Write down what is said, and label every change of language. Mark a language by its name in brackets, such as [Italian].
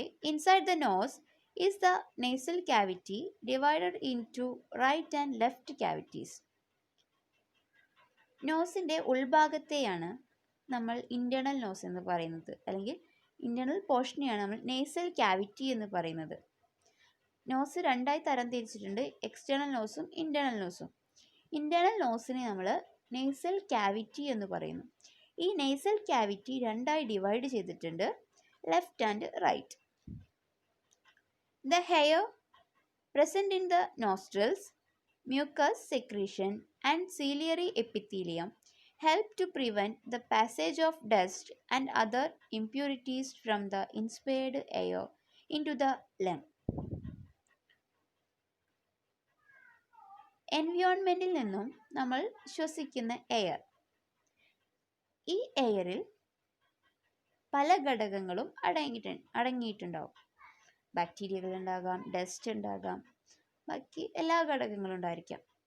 [English] Inside the nose is the nasal cavity divided into right and left cavities. [Malayalam] നോസിൻ്റെ ഉൾഭാഗത്തെയാണ് നമ്മൾ internal nose എന്ന് പറയുന്നത്, അല്ലെങ്കിൽ internal പോർഷനെയാണ് നമ്മൾ nasal cavity എന്ന് പറയുന്നത്. നോസ് 2ആയി തരം തിരിച്ചിട്ടുണ്ട്, എക്സ്റ്റേണൽ നോസും ഇൻറ്റേർണൽ നോസും. ഇൻറ്റേർണൽ നോസിനെ നമ്മൾ നേസൽ ക്യാവിറ്റി എന്ന് പറയുന്നു. ഈ നേസൽ ക്യാവിറ്റി 2ആയി ഡിവൈഡ് ചെയ്തിട്ടുണ്ട്, [English] Left and right. The hair present in the nostrils, mucus secretion and ciliary epithelium help to prevent the passage of dust and other impurities from the inspired air into the lung. [Malayalam] എൻവയോൺമെൻറ്റിൽ നിന്നും നമ്മൾ ശ്വസിക്കുന്ന air, ഈ എയറിൽ പല ഘടകങ്ങളും അടങ്ങിയിട്ടുണ്ടാവും. ബാക്ടീരിയകൾ ഉണ്ടാകാം, dust ഉണ്ടാകാം, ബാക്കി എല്ലാ ഘടകങ്ങളും ഉണ്ടായിരിക്കാം.